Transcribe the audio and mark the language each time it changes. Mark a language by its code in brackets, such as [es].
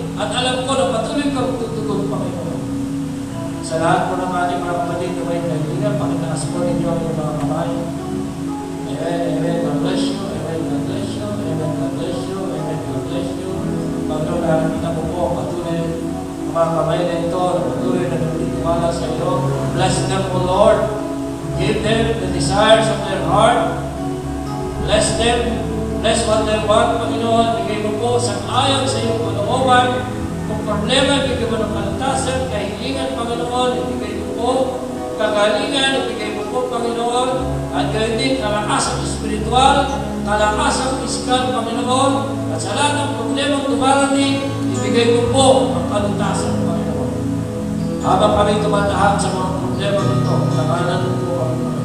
[tl] At alam ko na patuloy kang tutugon, Panginoon. Sa lahat po ng ating mga kapatid na may kahilingan, pakitaas po ninyo ang mga kamay. [en] Amen, amen. God bless you. Amen, God bless you. Amen, God bless you. Amen, God bless you. [tl] Panginoon, nakakita ko po patuloy ang mga kamay na ito na patuloy na nagtitiwala sa iyo. [en] Bless them, O Lord. Give them the desires of their heart. Bless them. Bless what they want, Panginoon. [tl] Bigay mo po sa ayon sa iyong kalooban. Kung problema, bigay mo ng kalutasan, kahilingan, Panginoon. Ibigay mo po kagalingan. Ibigay mo po, Panginoon. At gawin din kalakasang espiritual, kalakasang pisikal, Panginoon. At sa lahat ng problema dumarating, ibigay mo po ang kalutasan, Panginoon. Habang kami tumatahak sa mga problema nito, nakanan mo po ang